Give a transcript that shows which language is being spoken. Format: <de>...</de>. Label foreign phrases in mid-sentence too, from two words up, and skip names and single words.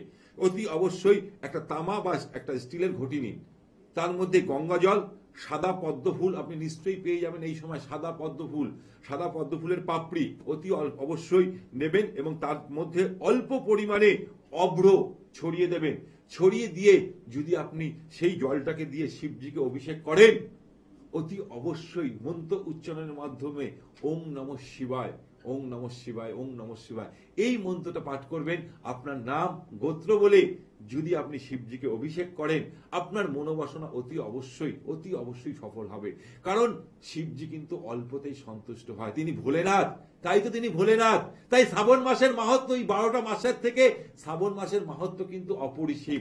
<bn>অতি অবশ্যই একটা তামা বা একটা স্টিলের ঘটি নিন, তার মধ্যে গঙ্গা জল, সাদা পদ্ম ফুল আপনি নিশ্চয়ই পেয়ে যাবেন এই সময়, সাদা পদ্ম ফুল, সাদা পদ্ম ফুলের পাপড়ি অতি অবশ্যই নেবেন, এবং তার মধ্যে অল্প পরিমাণে অভ্র ছড়িয়ে দেবেন। ছড়িয়ে দিয়ে যদি আপনি সেই জলটাকে দিয়ে শিবজিকে অভিষেক করেন, অতি অবশ্যই মন্ত্র উচ্চারণের মাধ্যমে</bn> <sa>ওম নমঃ শিবায়, ওম নমঃ শিবায়, ওম নমঃ শিবায়,</sa> <bn>এই মন্ত্রটা পাঠ করবেন। আপনার নাম গোত্র বলে যদি আপনি শিবজিকে অভিষেক করেন, আপনার মনোবাসনা অতি অবশ্যই সফল হবে। কারণ শিবজি কিন্তু অল্পতেই সন্তুষ্ট হয়, তিনি ভোলেনাথ। তাই তো তিনি ভোলেনাথ। তাই শ্রাবণ মাসের মাহাত্ম্য, এই 12টা মাসের থেকে শ্রাবণ মাসের মাহাত্ম্য কিন্তু অপরিসীম।</bn>